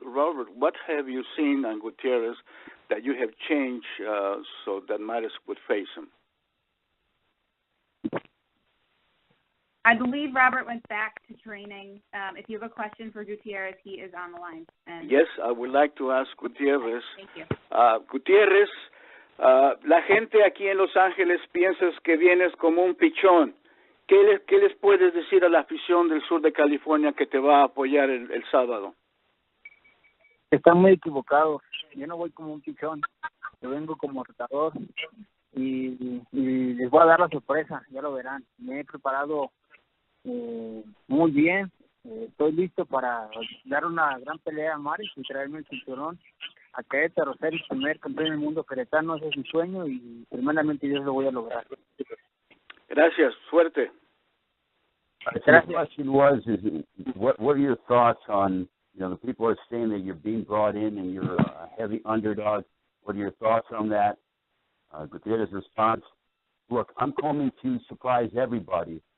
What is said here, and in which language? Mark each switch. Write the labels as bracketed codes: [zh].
[en] Robert, what have you seen on Gutierrez that you have changed so that Maris would face him? I believe Robert went back to training. If you have a question for Gutierrez, he is on the line. Yes, I would like to ask Gutierrez. Thank you. [es] Gutierrez, la gente aquí en Los Ángeles piensa que vienes como un pichón. ¿Qué les puedes decir a la afición del sur de California que te va a apoyar el sábado? Están muy equivocados. Yo no voy como un pichón. Yo vengo como retador y les voy a dar la sorpresa. Ya lo verán. Me he preparado muy bien. Estoy listo para dar una gran pelea a Maris y traerme el cinturón a Querétaro, ser el primer campeón del mundo queretano. Ese es mi sueño y primeramente Dios lo voy a lograr. Gracias. Suerte. [en] The question was, what are your thoughts on, the people are saying that you're being brought in and you're a heavy underdog. What are your thoughts on that? Gutierrez's response, look, I'm coming to surprise everybody.